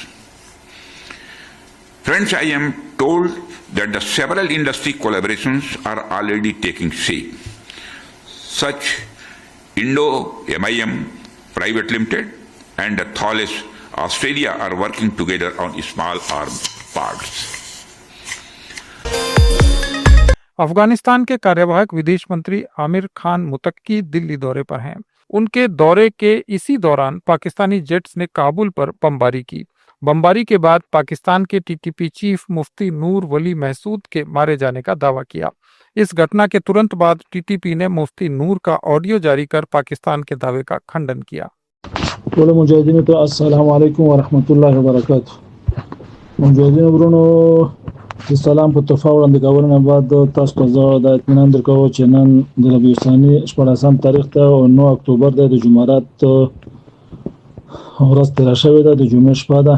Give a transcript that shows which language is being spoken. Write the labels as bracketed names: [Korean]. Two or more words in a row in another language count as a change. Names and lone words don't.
[English] Friends, I am told that the several industry collaborations are already taking shape. Such Indo-MIM Private Limited and Thales Australia are working together on small arms parts. [Hindi] अफगानिस्तान के कार्यवाहक विदेश मंत्री आमिर खान मुतक्की दिल्ली दौरे पर हैं। उनके दौरे के इसी दौरान पाकिस्तानी जेट्स ने काबुल पर बमबारी की। बमबारी के बाद पाकिस्तान के टीटीपी चीफ मुफ्ती नूर वली महसूद के मारे जाने का दावा किया। इस घटना के तुरंत बाद टीटीपी ने मुफ्ती नूर का ऑडियो जारी कर पाकिस्तान के दावे का खंडन किया। [Pashto] ټول مجاهدینو ته [Arabic] السلام علیکم ورحمت الله وبرکاته। [Pashto] مجاهدینو ورونو د سلام په تحفه وړاندې کولو بعد تاسو ته زه د اطمینان درکوم چې نن د ربیع الثاني 14 تاریخ ته او 9 اکتوبر د جمعرات ورځ تیر شوې ده، د جمعې شپه ده.